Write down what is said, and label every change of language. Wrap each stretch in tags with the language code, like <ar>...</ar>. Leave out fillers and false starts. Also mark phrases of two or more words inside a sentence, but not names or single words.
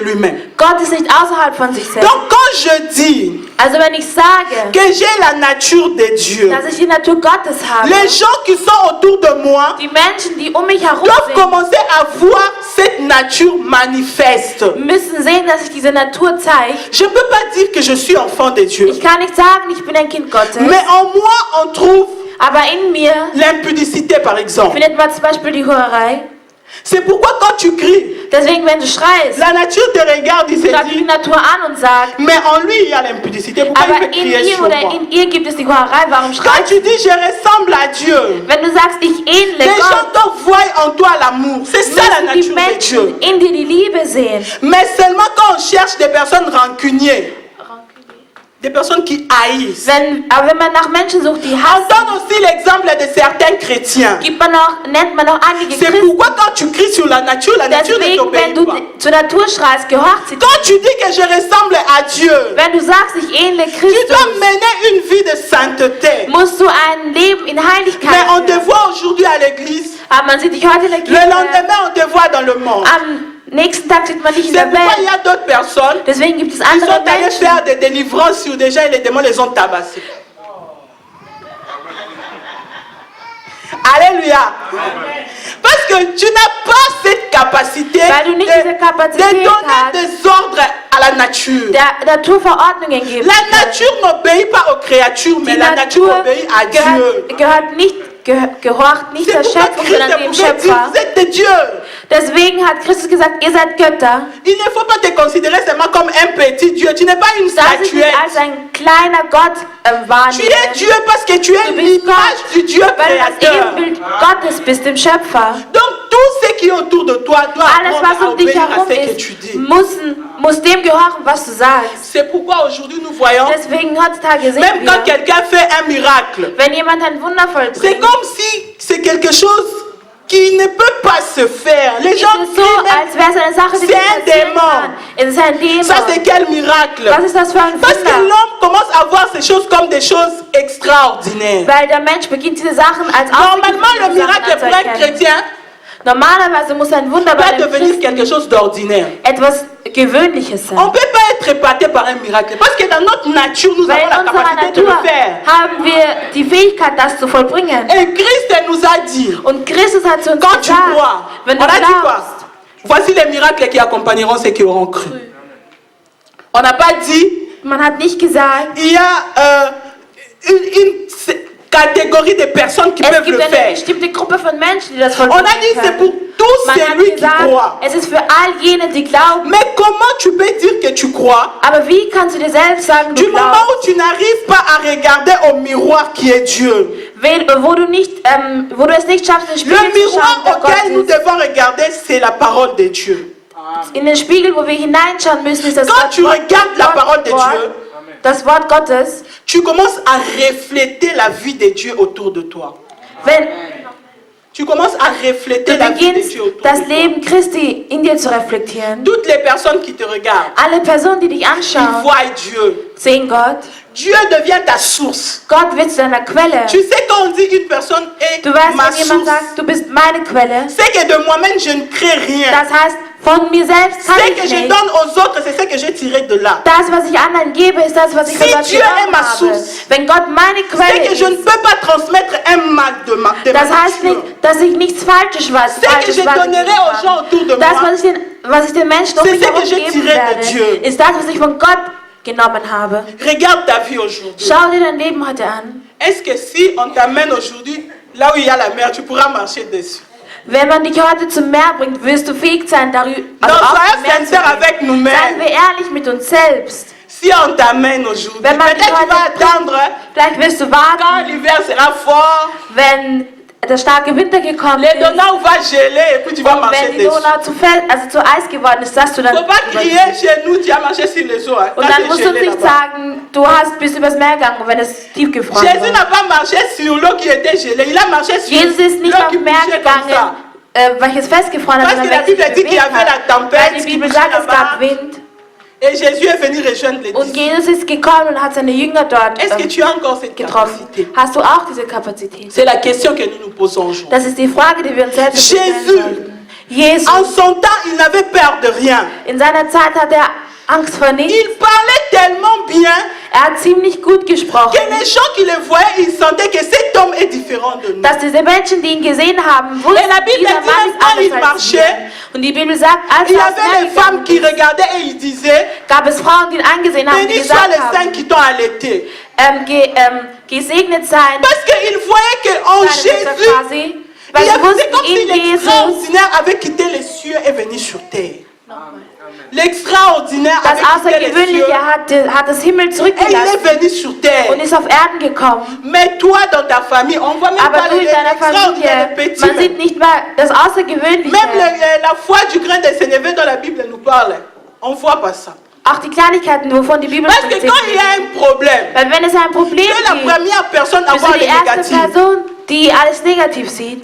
<de>Gott ist nicht außerhalb von sich selbst.</de> <fr>Donc quand je dis</fr> <de>Also wenn ich sage,</de> <fr>que j'ai la nature de Dieu,</fr> <de>dass ich die Natur Gottes habe,</de> <fr>les gens qui sont autour de moi</fr> <de>die Menschen, die um mich herum</de> <fr>doivent</fr> <de>sind,</de> <fr>commencer à voir cette nature manifeste.</fr> <de>müssen sehen, dass sich diese Natur zeigt.</de> <fr>Je ne peux pas dire que je suis enfant de Dieu,</fr> <de>Ich kann nicht sagen, ich bin ein Kind Gottes,</de> <fr>mais en moi on trouve</fr> <de>aber in mir</de> <fr>l'impudicité par exemple.</fr> <de>findet man zum Beispiel die Hurerei.</de> <fr>C'est pourquoi quand tu cries,</fr> <de>Deswegen, wenn du schreist,</de> <fr>la nature te regarde et se</fr> <de>schaut die</de> <fr>dit,</fr> <de>Natur an und sagt,</de> <fr>mais en lui il y a l'impudicité, pourquoi il</fr> <de>aber</de> <fr>peut</fr> <de>in</de> <fr>crier</fr> <de>ihm</de> <fr>sur</fr> <de>oder</de> <fr>moi?</fr> <de>in ihr gibt es die Hurerei, warum</de> <fr>Quand</fr> <de>schreist</de> <fr>tu</fr> <de>du?</de> <fr>dis je ressemble à Dieu,</fr> <de>Wenn du sagst, ich ähnle</de> <fr>les gens</fr> <de>Gott,</de> <fr>doivent voir en toi l'amour. C'est ça la</fr> <de>müssen die</de> <fr>nature de Dieu.</fr> <de>Menschen in dir die Liebe sehen.</de> <fr>Mais seulement quand on cherche des personnes rancunières, des personnes qui haïssent.</fr> <de>Aber wenn man nach Menschen sucht, die</de> <fr>On</fr> <de>hassen,</de> <fr>donne aussi l'exemple de certains chrétiens.</fr> <de>nennt man auch einige</de> <fr>C'est</fr> <de>Christen.</de> <fr>pourquoi quand tu cries sur la nature ne</fr> <de>Deswegen, wenn</de> <fr>t'obéit</fr> <de>du</de> <fr>pas.</fr> <de>zur Natur schreist, gehorcht sie dir.</de> <fr>Quand tu dis que je ressemble à Dieu,</fr> <de>Wenn du sagst, ich ähnle</de> <fr>tu</fr> <de>Christus,</de> <fr>dois mener une vie de sainteté.</fr> <de>musst du ein Leben in Heiligkeit</de> <fr>Mais on te</fr> <de>führen.</de> <fr>voit aujourd'hui à l'église.</fr> <de>Aber man sieht dich heute in der</de> <fr>Le</fr> <de>Kirche.</de> <fr>lendemain, on te voit dans le monde.</fr> <de>Am nächsten Tag sieht man dich in</de> <fr>C'est</fr> <de>der</de> <fr>pourquoi il y</fr> <de>Welt.</de> <fr>a d'autres personnes</fr> <de>Deswegen gibt es</de> <fr>qui sont</fr> <de>andere</de> <fr>allées</fr> <de>Menschen,</de> <fr>faire des délivrances sur des gens et les démons les ont tabassés. Alléluia. Parce que tu n'as pas cette capacité</fr> <de>Weil du nicht diese Kapazität</de> <fr>de donner</fr> <de>hast,</de> <fr>des ordres à la nature.</fr> <de>der Natur Verordnungen geben.</de> <fr>La nature n'obéit pas aux créatures, mais</fr> <de>Die</de> <fr>la nature</fr> <de>Natur</de> <fr>obéit à Dieu.</fr> <de>gehorcht nicht</de> <fr>C'est</fr> <de>der</de> <fr>pourquoi</fr> <de>Schöpfung,</de> <fr>Christ</fr> <de>sondern dem</de> <fr>pouvait dire,</fr> <de>Schöpfer.</de> <fr>vous êtes des dieux.</fr> <de>Deswegen hat Christus gesagt, ihr seid Götter.</de> <fr>Il ne faut pas te considérer seulement comme un petit Dieu. Tu n'es pas une</fr> <de>Darf ich nicht</de> <fr>statuette.</fr> <de>als ein kleiner Gott</de> <fr>Tu es</fr> <de>wahrnehmen.</de> <fr>Dieu parce que tu es</fr> <de>Du bist</de> <fr>l'image</fr> <de>Gott,</de> <fr>du Dieu</fr> <de>weil du das</de> <fr>créateur.</fr> <de>Ebenbild Gottes bist, dem Schöpfer.</de> <fr>Donc tout ce qui est autour de toi doit</fr> <de>Alles,</de> <fr>apprendre</fr> <de>was</de> <fr>à</fr> <de>um dich</de> <fr>obéir à</fr> <de>herum</de> <fr>ce que</fr> <de>ist,</de> <fr>tu dis.</fr> <de>muss dem gehorchen, was du sagst.</de> <fr>C'est pourquoi aujourd'hui nous voyons,</fr> <de>Deswegen heutzutage sehen</de> <fr>même quand</fr> <de>wir,</de> <fr>quelqu'un fait un miracle,</fr> <de>wenn jemand ein Wunder</de> <fr>c'est</fr> <de>vollbringt,</de> <fr>comme si c'est quelque chose qui ne peut pas se faire. Les</fr> <de>ist</de> <fr>gens</fr> <de>es so,</de> <fr>crient même,</fr> <de>als wäre es eine Sache, die</de> <fr>c'est</fr> <de>nicht</de> <fr>un</fr> <de>passieren</de> <fr>démon.</fr> <de>kann. Es ist ein Dämon.</de> <fr>Ça c'est quel miracle?</fr> <de>Was ist das für ein</de> <fr>Parce que</fr> <de>Wunder?</de> <fr>l'homme commence à voir ces choses comme des choses extraordinaires.</fr> <de>Weil der Mensch beginnt diese Sachen als</de> <fr>Normalement, le</fr> <de>außergewöhnliche</de> <fr>miracle</fr> <de>Sachen</de> <fr>pour un</fr> <de>anzuerkennen.</de> <fr>chrétien</fr> <de>Normalerweise muss ein Wunder bei</de> <fr>va</fr> <de>einem</de> <fr>devenir</fr> <de>Christen</de> <fr>quelque chose d'ordinaire.</fr> <de>etwas Gewöhnliches</de> <fr>On</fr> <de>sein.</de> <fr>ne peut pas être épaté par un miracle. Parce que dans notre nature, nous</fr> <de>Weil</de> <fr>avons</fr> <de>in</de> <fr>la</fr> <de>unserer</de> <fr>capacité de</fr> <de>Natur</de> <fr>le faire.</fr> <de>haben wir die Fähigkeit, das zu vollbringen.</de> <fr>Et Christ nous a dit,</fr> <de>Und Christus hat zu uns</de> <fr>quand tu</fr> <de>gesagt,</de> <fr>crois,</fr> <de>wenn</de> <fr>on</fr> <de>du</de> <fr>a dit quoi?</fr> <de>glaubst,</de> <fr>Voici les miracles qui accompagneront ceux qui auront cru. On n'a pas dit,</fr> <de>man hat nicht gesagt,</de> <fr>il y a une catégorie de personnes qui</fr> <de>es</de> <fr>peuvent</fr> <de>gibt</de> <fr>le</fr> <de>eine</de> <fr>faire.</fr> <de>bestimmte Gruppe von Menschen, die das</de> <fr>On</fr> <de>vollbringen</de> <fr>a dit c'est pour</fr> <de>können.</de> <fr>tous</fr> <de>Man hat</de> <fr>celui qui</fr> <de>gesagt,</de> <fr>croit.</fr> <de>es ist für all jene, die glauben.</de> <fr>Mais comment tu peux dire que tu crois</fr> <de>Aber wie kannst du dir selbst sagen,</de> <fr>du</fr> <de>du</de> <fr>moment</fr> <de>glaubst,</de> <fr>où tu n'arrives pas à regarder au miroir qui est Dieu?</fr> <de>wo du es nicht schaffst, in den</de> <fr>Le</fr> <de>Spiegel zu</de> <fr>miroir</fr> <de>schauen, der</de> <fr>auquel nous</fr> <de>Gott ist.</de> <fr>devons regarder, c'est la parole de Dieu.</fr> <de>In den Spiegel, wo wir hineinschauen müssen, ist das</de> <fr>Quand tu regardes la parole de Dieu,</fr> <de>das Wort Gottes.</de> <fr>tu commences à refléter la vie de Dieu autour de toi.</fr> <de>Wenn</de> <fr>Tu commences à refléter</fr> <de>du</de> <fr>la vie de</fr> <de>beginnst,</de> <fr>Dieu autour</fr> <de>das</de> <fr>de toi.</fr> <de>Leben Christi in dir zu reflektieren,</de> <fr>Toutes les personnes qui te regardent,</fr> <de>alle Personen, die dich</de> <fr>ils</fr> <de>anschauen,</de> <fr>voient Dieu.</fr> <de>sehen Gott.</de> <fr>Dieu devient ta source.</fr> <de>Gott wird zu deiner Quelle.</de> <fr>Tu sais quand on dit une personne est</fr> <de>Du weißt,</de> <fr>ma</fr> <de>wenn jemand</de> <fr>source,</fr> <de>sagt, du bist meine Quelle,</de> <fr>c'est que de moi-même je ne crée rien.</fr> <de>das heißt, von mir selbst kann</de> <fr>Ce que</fr> <de>ich</de> <fr>je</fr> <de>nicht.</de> <fr>donne aux autres, c'est ce que j'ai tiré de là.</fr> <de>Das, was ich anderen gebe, ist das, was ich</de> <fr>Si</fr> <de>von Gott</de> <fr>Dieu est</fr> <de>genommen</de> <fr>ma</fr> <de>habe.</de> <fr>source,</fr> <de>Wenn Gott meine</de> <fr>C'est</fr> <de>Quelle</de> <fr>que je ne</fr> <de>ist,</de> <fr>peux pas transmettre un mal de ma</fr> <de>das heißt</de> <fr>nature.</fr> <de>nicht, dass ich nichts Falsches weiß.</de> <fr>Ce que je donnerai aux gens autour de</fr> <de>Das,</de> <fr>moi,</fr> <de>was ich den Menschen um</de> <fr>c'est</fr> <de>mich</de> <fr>ce que</fr> <de>herum</de> <fr>j'ai</fr> <de>geben</de> <fr>tiré de</fr> <de>werde,</de> <fr>Dieu.</fr> <de>ist das, was ich von Gott genommen habe.</de> <fr>regarde ta vie aujourd'hui.</fr> <de>Schau dir dein Leben heute an.</de> <fr>Est-ce que si on t'amène aujourd'hui là où il y a la mer, tu pourras marcher dessus?</fr> <de>Wenn man dich heute zum Meer bringt, wirst du fähig sein, darüber</de> <fr>Donc</fr> <de>auf</de> <fr>soyons</fr> <de>dem Meer zu</de> <fr>sincères</fr> <de>gehen.</de> <fr>avec</fr> <de>Seien</de> <fr>nous-mêmes.</fr> <de>wir ehrlich mit uns selbst.</de> <fr>Si on t'amène aujourd'hui,</fr> <de>Wenn man dich</de> <fr>peut-être tu</fr> <de>heute</de> <fr>vas attendre</fr> <de>Vielleicht wirst du</de> <fr>quand</fr> <de>warten,</de> <fr>l'hiver sera fort,</fr> <de>wenn der starke Winter gekommen</de> <fr>les</fr> <de>ist.</de> <fr>Donau va geler et puis tu vas</fr> <de>Und</de> <fr>marcher</fr> <de>wenn die</de> <fr>dessus.</fr> <de>Donau zu Eis geworden ist, dass du dann</de> <fr>Faut pas crier chez nous, tu as marché sur les eaux. Hein,</fr> <de>und</de> <fr>quand</fr> <de>dann</de> <fr>c'est</fr> <de>musst du</de> <fr>gelé</fr> <de>nicht</de> <fr>là-bas.</fr> <de>sagen, bist übers Meer gegangen, wenn es tiefgefroren</de> <fr>Jésus</fr> <de>war.</de> <fr>n'a pas marché sur l'eau qui était gelée, il a marché sur</fr> <de>Jesus ist nicht</de> <fr>l'eau</fr> <de>auf</de> <fr>qui</fr> <de>dem Meer</de> <fr>bougeait comme ça.</fr> <de>gegangen, welches festgefroren hat,</de> <fr>Parce que</fr> <de>sondern</de> <fr>la Bible</fr> <de>welches</de> <fr>dit qu'il y</fr> <de>bewegt</de> <fr>avait la</fr> <de>hat.</de> <fr>tempête</fr> <de>Weil die</de> <fr>qui</fr> <de>Bibel</de> <fr>bougeait</fr> <de>sagt, es</de> <fr>là-bas.</fr> <de>gab Wind.</de> <fr>Et Jésus est venu rejoindre les</fr> <de>Und</de> <fr>disciples.</fr> <de>Jesus ist gekommen und hat seine Jünger dort</de> <fr>Est-ce que tu as encore cette</fr> <de>getroffen.</de> <fr>capacité?</fr> <de>Hast du auch diese Kapazität?</de> <fr>C'est la question que nous nous posons aujourd'hui.</fr> <de>Das ist die Frage, die wir uns selbst stellen</de> <fr>Jésus.</fr> <de>sollten. Jesus,</de> <fr>En son temps, il n'avait peur de rien.</fr> <de>in seiner Zeit hat er Angst vor nichts.</de> <fr>Il parlait tellement bien</fr> <de>hat ziemlich gut gesprochen,</de> <fr>que les gens qui le voyaient, ils sentaient que cet homme est différent de nous.</fr> <de>dass diese Menschen, die ihn gesehen haben, wussten,</de> <fr>Et la Bible</fr> <de>dieser</de> <fr>dit,</fr> <de>Mann ist</de> <fr>quand il</fr> <de>anders als wir.</de> <fr>marchait,</fr> <de>Und die Bibel sagt, als</de> <fr>il y</fr> <de>er</de> <fr>avait des femmes qui regardaient et ils disaient,</fr> <de>gab es Frauen, die ihn angesehen haben, die</de> <fr>béni soit</fr> <de>gesagt</de> <fr>les</fr> <de>haben,</de> <fr>saints qui t'ont allaité.</fr> <de>Gesegnet sein,</de> <fr>Parce qu'ils voyaient qu'en</fr> <de>seine Mutter</de> <fr>Jésus,</fr> <de>quasi, weil sie</de> <fr>c'est</fr> <de>wussten,</de> <fr>comme si</fr> <de>in Jesus,</de> <fr>l'extraordinaire avait quitté les cieux et venu sur terre. L'extraordinaire</fr> <de>das</de> <fr>avait quitté les cieux</fr> <de>Außergewöhnliche hat das Himmel</de> <fr>et il</fr> <de>zurückgelassen</de> <fr>est venu sur terre.</fr> <de>und ist auf Erden gekommen.</de> <fr>Mais toi, dans ta famille, on voit même</fr> <de>Aber</de> <fr>pas</fr> <de>du in deiner</de> <fr>l'extraordinaire</fr> <de>Familie,</de> <fr>petit.</fr> <de>man sieht nicht mal das Außergewöhnliche.</de> <fr>Même la foi du grain de sénévé dont la Bible nous parle, on ne voit pas ça.</fr> <de>Auch die Kleinigkeiten, wovon die Bibel</de> <fr>Parce que</fr> <de>spricht.</de> <fr>quand il y a un problème,</fr> <de>Weil wenn es ein Problem</de> <fr>tu es la</fr> <de>gibt,</de> <fr>première personne à</fr> <de>bist</de> <fr>voir</fr> <de>du</de> <fr>le</fr> <de>die erste</de> <fr>négatif.</fr> <de>Person, die alles negativ sieht.</de>